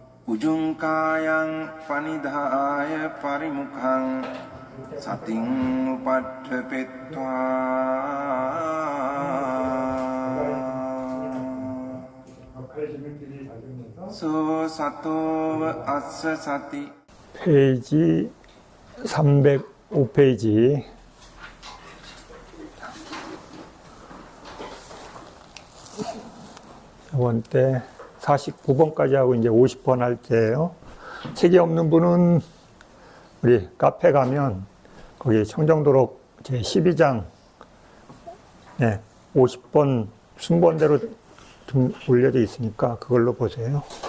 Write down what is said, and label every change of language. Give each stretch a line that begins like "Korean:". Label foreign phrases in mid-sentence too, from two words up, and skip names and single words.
Pali: උජුංකායං පනිදාය පරිමුඛං සතින් උපට්ඨපෙත්වා 소 සතෝව අස්ස සති.
Korean: 페이지 305페이지. 이번 때 49번까지 하고 이제 50번 할 때예요. 책이 없는 분은 우리 카페 가면 거기 청정도록 제 12장 50번 순번대로 좀 올려져 있으니까 그걸로 보세요.